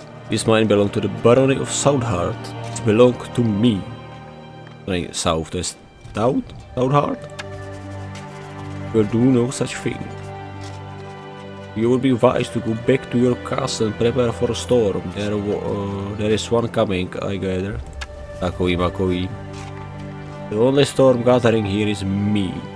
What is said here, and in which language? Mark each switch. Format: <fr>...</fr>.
<en>This mine belonged to the barony of Southheart. It belonged to me.</en> <cs>To není South, to je Southheart?</cs> <en>Will do no such thing. You would be wise to go back to your castle and prepare for a storm. There is one coming, I gather.</en> <cs>Takový makový.</cs> <en>The only storm gathering here is me.</en>